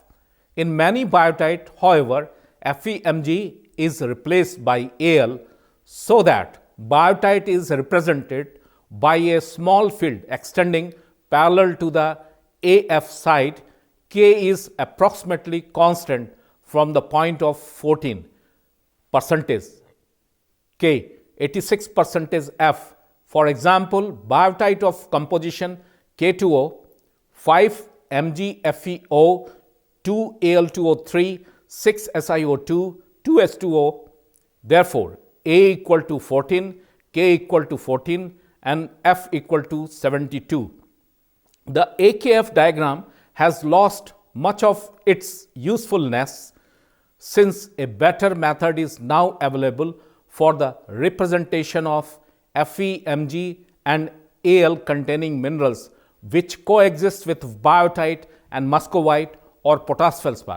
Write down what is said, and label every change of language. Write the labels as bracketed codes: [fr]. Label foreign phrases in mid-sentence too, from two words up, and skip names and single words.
[en] In many biotite, however, FeMg is replaced by Al so that biotite is represented by a small field extending parallel to the AF side. K is approximately constant from the point of 14 percentage K, 86 percentage F. For example, biotite of composition K2O, 5 Mg FeO, 2 Al2O3, 6 SiO2, 2 H2O. Therefore, A equal to 14, K equal to 14 and F equal to 72. The AKF diagram has lost much of its usefulness since a better method is now available for the representation of FeMg and Al containing minerals which coexist with biotite and muscovite or potash feldspar.